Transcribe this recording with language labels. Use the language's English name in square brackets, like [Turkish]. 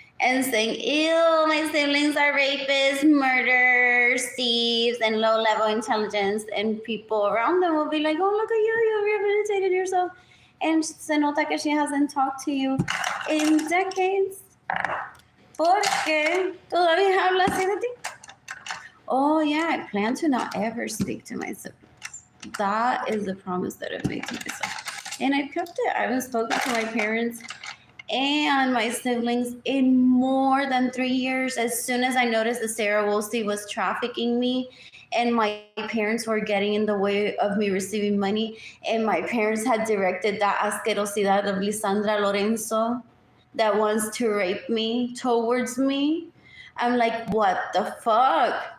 [English] and saying, ew, my siblings are rapists, murderers, thieves, and low-level intelligence. And people around them will be like, oh, look at you rehabilitated yourself. And [Spanish] se nota que [English] she hasn't talked to you in decades. [Spanish] Porque todavía habla así de ti. [English] Oh, yeah, I plan to not ever speak to my siblings. That is the promise that I've made to myself. And I've kept it. I haven't spoken to my parents and my siblings in more than 3 years. As soon as I noticed that Sarah Woolsey was trafficking me and my parents were getting in the way of me receiving money, and my parents had directed that asquerosidad of Lisandra Lorenzo that wants to rape me towards me, I'm like, what the fuck?